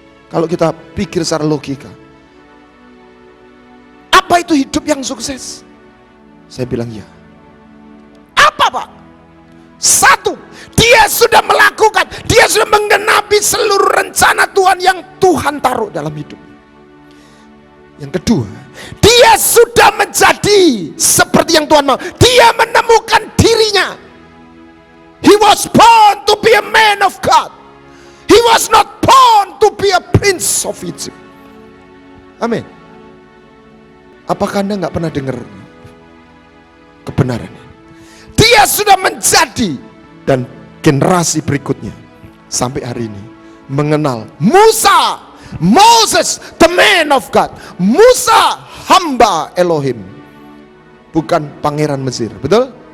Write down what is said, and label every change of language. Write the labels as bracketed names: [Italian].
[Indonesian] Kalau kita pikir secara logika, apa itu hidup yang sukses? Saya bilang ya. Apa Pak? Satu, dia sudah melakukan, dia sudah menggenapi seluruh rencana Tuhan yang Tuhan taruh dalam hidup. Yang kedua, dia sudah menjadi seperti yang Tuhan mau. Dia menemukan dirinya. [English] He was born to be a man of God. He was not born to be a prince of Egypt. [Indonesian] Amin. Apakah Anda nggak pernah dengar kebenaran ini? Dia sudah menjadi, dan generasi berikutnya sampai hari ini mengenal Moses, [English] the man of God. [Indonesian] Musa, hamba Elohim, bukan pangeran Mesir. Betul?